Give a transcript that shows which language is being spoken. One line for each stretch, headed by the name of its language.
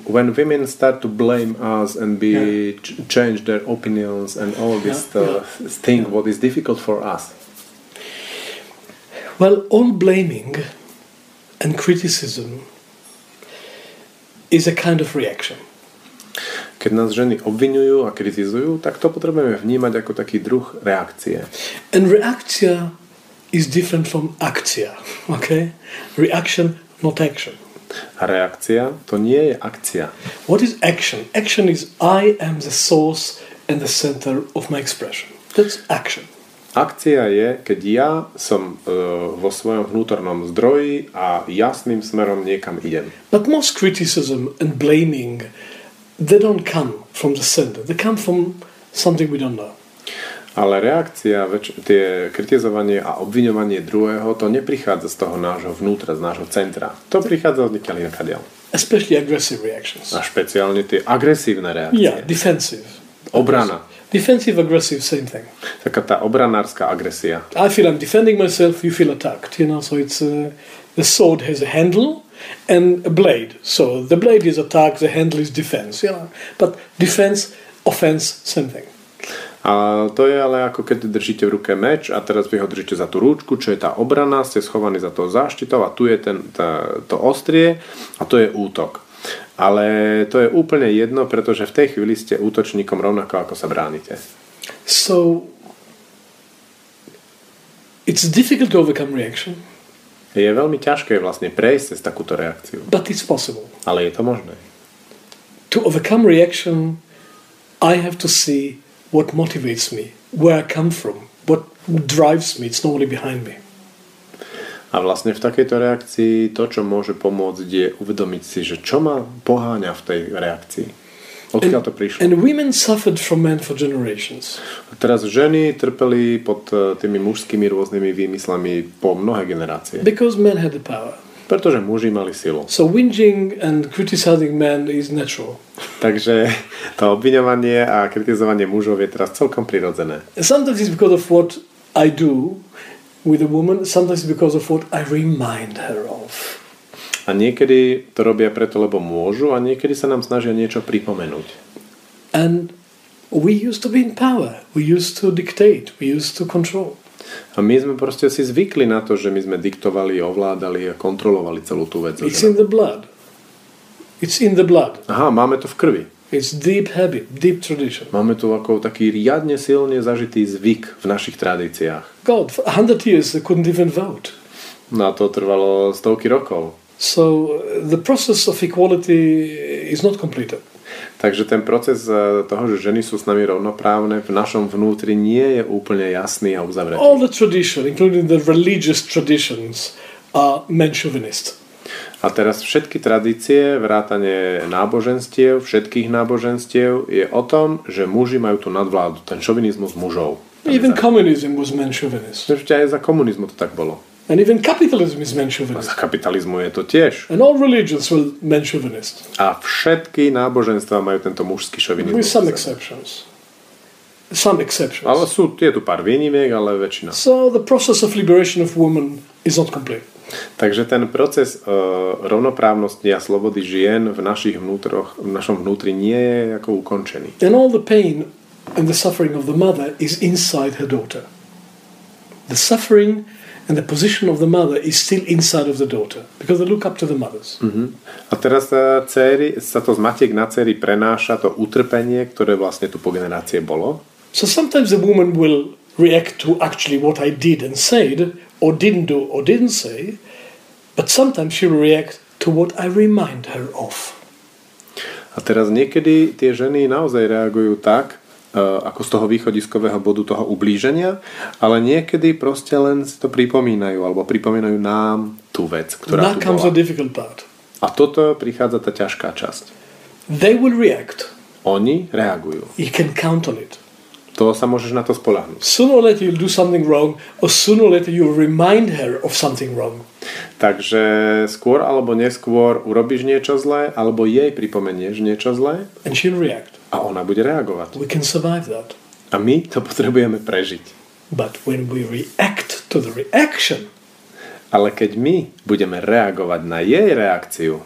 English: When women start to blame us and change their opinions and all this thing, what is difficult for us? Well, all blaming and criticism is a kind of reaction.
Slovak: Keď nás ženy obviňujú a kritizujú, tak to potrebujeme vnímať ako taký druh reakcie.
English: And reakcia is different from akcia, okay? Reaction, not action.
Slovak: A reakcia to nie je akcia.
English: What is action? Action is I am the source and the center of my expression. That's action.
Slovak: Akcia je, keď ja som vo svojom vnútornom zdroji a jasným smerom niekam idem.
English: But most criticism and blaming, they don't come from the center. They come from something we don't know.
Slovak: Ale reakcia, tie kritizovanie a obviňovanie druhého, to neprichádza z toho nášho vnútra, z nášho centra. To prichádza od nikiaľ inakadiaľ.
English: Especially aggressive reactions.
Slovak: A špeciálne tie agresívne reakcie.
English: Yeah, defensive.
Slovak: Obrana.
English: Defensive, aggressive, same thing.
Slovak: Taká tá obranárska agresia.
English: I feel I'm defending myself, you feel attacked. You know, so it's the sword has a handle and a blade. So the blade is attack, the handle is defense. You know, but defense, offense, same thing.
Slovak: A to je ale ako keď držíte v ruke meč a teraz vy ho držíte za tú rúčku, čo je tá obrana, ste schovaní za tou záštitou a tu je to ostrie a to je útok. Ale to je úplne jedno, pretože v tej chvíli ste útočníkom rovnako ako sa bránite.
English: So It's difficult to overcome reaction.
Slovak: Je veľmi ťažké vlastne prejsť cez takúto reakciu.
English: But it's possible.
Slovak: Ale je to možné.
English: To overcome reaction, I have to see what motivates me, where I come from, what drives me. It's normally behind me.
Slovak: A vlastne v takejto reakcii to, čo môže pomôcť, je uvedomiť si, že čo ma poháňa v tej reakcii. Odkiaľ to prišlo.
English: And women suffered from men for generations.
Slovak: A teraz ženy trpeli pod tými mužskými rôznymi výmyslami po mnohé generácie.
English: Because men had the power.
Slovak: Pretože muži mali silu.
English: So whinging and criticizing men is natural.
Slovak: Takže to obviňovanie a kritizovanie mužov je teraz celkom prirodzené.
English: Sometimes it's because of what I do with a woman, sometimes it's because of what I remind her of.
Slovak: A niekedy to robia preto, lebo môžu, a niekedy sa nám snažia niečo pripomenúť.
English: And we used to be in power. We used to dictate. We used to control.
Slovak: A my sme proste si zvykli na to, že my sme diktovali, ovládali a kontrolovali celú tú vec.
English: It's in the blood. It's in the blood.
Slovak: Aha, máme to v krvi.
English: It's deep habit, deep tradition.
Slovak: Máme tu ako taký riadne silne zažitý zvyk v našich tradíciách.
English: God, for 100 years they couldn't even vote.
Slovak: No a to trvalo stovky rokov.
English: So the process of equality is not completed.
Slovak: Takže ten proces toho, že ženy sú s nami rovnoprávne, v našom vnútri nie je úplne jasný a uzavretý.
English: All the tradition, including the religious traditions, are men chauvinist.
Slovak: A teraz všetky tradície, vrátane náboženstiev, všetkých náboženstiev, je o tom, že muži majú tú nadvládu, ten šovinizmus mužov.
English: Even communism was men chauvinist.
Slovak: Ešte aj za komunizmu to tak bolo.
English: And even capitalism is men
Slovak: A
English: chauvinist.
Slovak: za kapitalizmu je to tiež.
English: And all religions were men chauvinist.
Slovak: A všetky náboženstva majú tento mužský šovinizmus.
English: With some exceptions. Some exceptions.
Slovak: Ale je tu pár výnimiek, ale väčšina.
English: So the process of liberation of women is not complete.
Slovak: Takže ten proces rovnoprávnosti a slobody žien v našom vnútri nie je ako ukončený.
English: And all the pain and the suffering of the mother is inside her daughter. The suffering and the position of the mother is still inside of the daughter because they look up to the mothers.
Slovak: A teraz sa to z matiek na dcery prenáša to utrpenie, ktoré vlastne tu po generácie bolo.
English: So sometimes the woman will react to actually what I did and said, or didn't do or didn't say, but sometimes she will react to what I remind her of.
Slovak: A teraz niekedy tie ženy naozaj reagujú tak, ako z toho východiskového bodu toho ublíženia, ale niekedy proste len si to pripomínajú, alebo pripomínajú nám tú vec, ktorá tu
English: comes
Slovak: bola.
English: the difficult part.
Slovak: A toto prichádza tá ťažká časť.
English: They will react.
Slovak: Oni reagujú.
English: You can count on it.
Slovak: To sa môžeš na to spoľahnúť.
English: Sooner or later you'll do something wrong, or sooner or later you'll remind her of something wrong.
Slovak: Takže skôr alebo neskôr urobíš niečo zlé, alebo jej pripomenieš niečo zlé.
English: And she'll react.
Slovak: A ona bude reagovať.
English: We can survive that.
Slovak: A my to potrebujeme prežiť.
English: But when we react to the reaction,
Slovak: ale keď my budeme reagovať na jej reakciu,